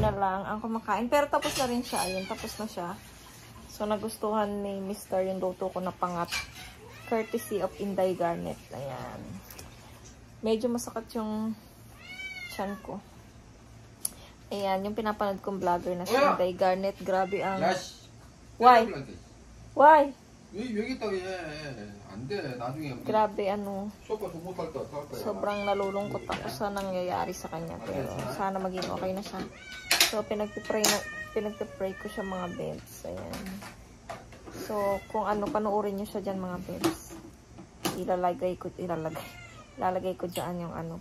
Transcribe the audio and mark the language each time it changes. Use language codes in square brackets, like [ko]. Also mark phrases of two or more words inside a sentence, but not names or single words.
[tl] na lang ang kumakain. Pero tapos na rin siya. Ayun, tapos na siya. So, nagustuhan ni Mr. yung luto ko na pangat. [en] Courtesy of Inday Garnet. [tl] Ayan. Medyo masakit yung tiyan ko. Ayan, yung pinapanood kong vlogger na si Inday Garnet. Grabe ang... [en] Why? Why? [ko] 여기 있다가 안 돼. 나중에 [tl] Grabe ano. [ko] 소파 못 할 때 어떡할 거야. [tl] Sobrang nalulungkot ako sa nangyayari sa kanya. Pero sana maging okay na siya. So, pinagpipray ko siya mga bebs. Ayan. So, kung ano, panoorin nyo siya dyan mga bebs. Ilalagay ko dyan yung ano.